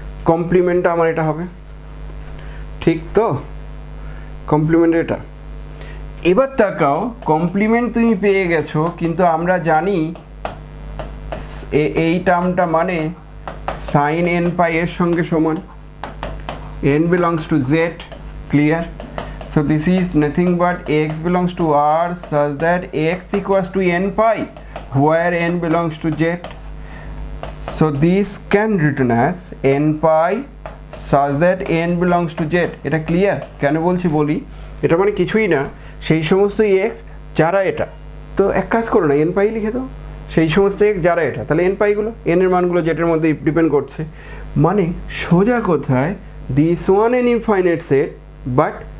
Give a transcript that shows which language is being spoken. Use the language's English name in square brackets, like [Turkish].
[Bangla] কমপ্লিমেন্টটা আমার এটা হবে, ঠিক তো, কমপ্লিমেন্ট এটা। এবার তাকাও, কমপ্লিমেন্ট তুমি পেয়ে গেছো, কিন্তু আমরা জানি এই টার্মটা মানে সাইন এন পাই এর সঙ্গে সমান, [English] n belongs to z, clear? So this is nothing but x belongs to r such that x equals to n pi where n belongs to z. So this can written as n pi such that n belongs to z. [Bangla] এটা clear? কেন বলছি বলি, এটা মানে কিছুই না, সেই সমস্ত x যারা এটা, তো এক কাজ করো না, n পাই লিখে দাও, সেই সমস্ত x যারা এটা, তাহলে n পাইগুলো, n এর মানগুলো যেটার মধ্যে ডিপেন্ড করছে, মানে সোজা কথায় [English] this one an infinite set but